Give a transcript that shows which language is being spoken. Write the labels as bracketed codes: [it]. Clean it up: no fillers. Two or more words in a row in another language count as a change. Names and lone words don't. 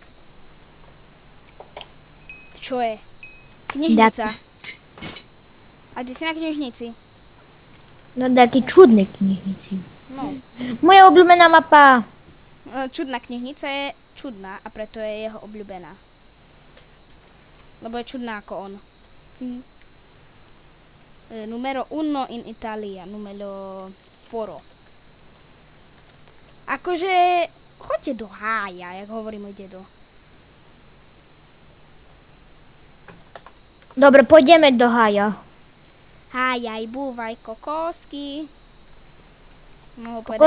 [sk] Čo je? Knižnica. A ty si na knižnici? No taký čudný knižnici. No. Moja obľúbená mapa. Čudná knižnica je čudná a preto je jeho obľúbená. Lebo je čudná ako on. [it] Numero uno in Italia. Numero foro. [sk] Akože, choďte do hája, jak hovorí môj dedo. Dobre, pôjdeme do hája. Hájaj, búvaj, kokosky. Mohol povedať